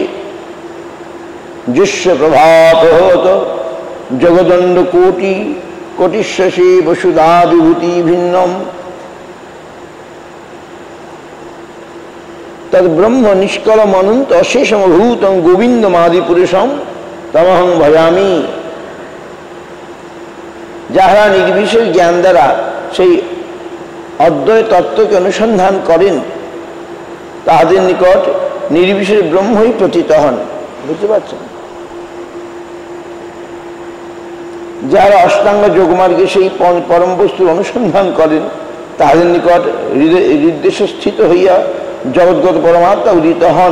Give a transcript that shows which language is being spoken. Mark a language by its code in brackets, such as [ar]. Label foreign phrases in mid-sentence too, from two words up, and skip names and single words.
[sa] যস্য প্রভাত জগদণ্ড কোটি কোটিশ্বসে বসুধা বিভূতি ভিন্নম। তদ ব্রহ্ম নিষ্কলম অনন্ত অশেষমভূতং গোবিন্দমাদি পুরুষম তমহং ভজামি। [bn] যাহারা নির্বিশেষ জ্ঞান দ্বারা সেই অদ্বয় তত্ত্বকে অনুসন্ধান করেন, তাহাদের নিকট নির্বিশেষ ব্রহ্মই প্রতীত হন। বুঝতে পারছেন? যারা অষ্টাঙ্গ যোগমার্গে সেই পরম বস্তুর অনুসন্ধান করেন, তাহাদের নিকট হৃদদেশে স্থিত হইয়া জগৎগত পরমাত্মা উদিত হন।